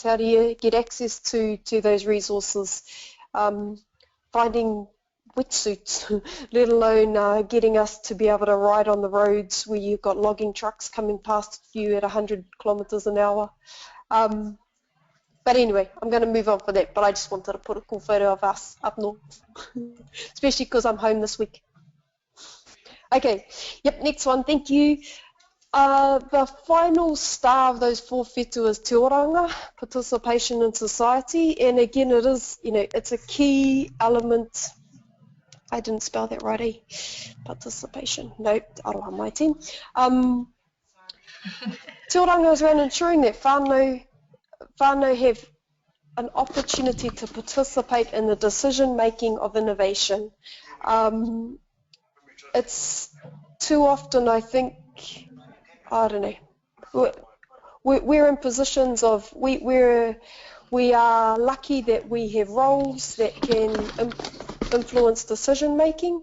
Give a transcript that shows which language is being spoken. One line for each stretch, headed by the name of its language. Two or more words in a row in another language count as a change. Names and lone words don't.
English: How do you get access to those resources? Finding wetsuits, let alone getting us to be able to ride on the roads where you've got logging trucks coming past you at 100 kilometres an hour. But anyway, I'm going to move on for that, but I just wanted to put a cool photo of us up north, especially because I'm home this week. Okay, yep, next one, thank you. The final star of those 4 whetū is
Māori: te oranga,
English: participation in society, and again it is, it's a key element. I didn't spell that right, eh? Participation, no, aroha my team.
Māori: Te oranga
English: is around ensuring that whānau have an opportunity to participate in the decision making of innovation. It's too often, I think, I don't know. We're in positions of we are lucky that we have roles that can influence decision making.